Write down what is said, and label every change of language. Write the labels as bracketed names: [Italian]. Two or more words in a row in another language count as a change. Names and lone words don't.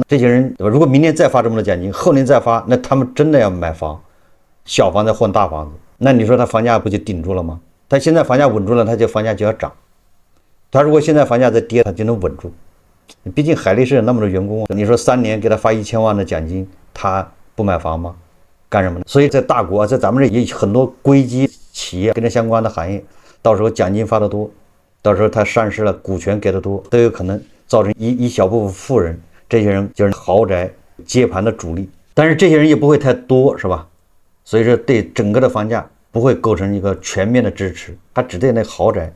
[Chinese] 這些人，对吧？如果明年再發這麼多獎金，後年再發，那他們真的要買房，小房再換大房子，那你說他房價不就頂住了嗎？他現在房價穩住了，他就房價就要漲。他如果現在房價再跌，他就能穩住。畢竟海力士有那麼多員工，你說3年給他發1000萬的獎金，他不買房嗎？幹什麼呢？所以在大國，在咱們這也有很多硅基企業跟這相關的行業，到時候獎金發得多，到時候他上市了，股權給得多，都有可能造成一小部分富人，這些人就是豪宅接盤的主力。但是這些人也不會太多，是吧？所以說對整個的房價不會構成一個全面的支持，它只對那豪宅。